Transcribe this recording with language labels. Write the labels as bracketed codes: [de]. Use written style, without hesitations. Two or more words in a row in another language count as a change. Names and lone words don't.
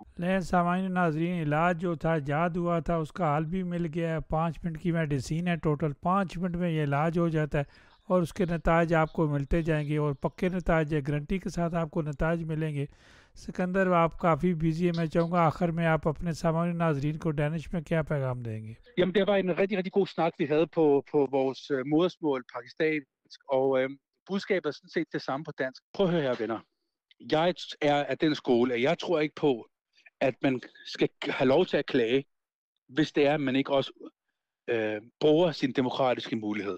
[ur] لیں سامعین ناظرین، علاج جو تھا ایجاد ہوا تھا اس کا حل بھی مل گیا ہے۔ 5 منٹ کی میڈیسین ہے، ٹوٹل 5 منٹ میں یہ علاج ہو جاتا ہے اور اس کے نتائج آپ کو ملتے جائیں گے، اور پکے نتائج ہے، گارنٹی کے ساتھ آپ کو نتائج ملیں گے۔ سکندر، آپ کافی بزی ہیں، میں چاہوں گا آخر میں آپ اپنے سامعین ناظرین کو ڈینش میں کیا پیغام دیں گے؟ [da] Jamen, det var en rigtig, rigtig god snak, vi havde på vores modersmål, pakistansk, og budskabet er sådan set det samme på dansk. Prøv at høre her, venner. Jeg er af den skole, at jeg tror ikke på, at man skal have lov til at klage, hvis det er, at man ikke også bruger sin demokratiske mulighed.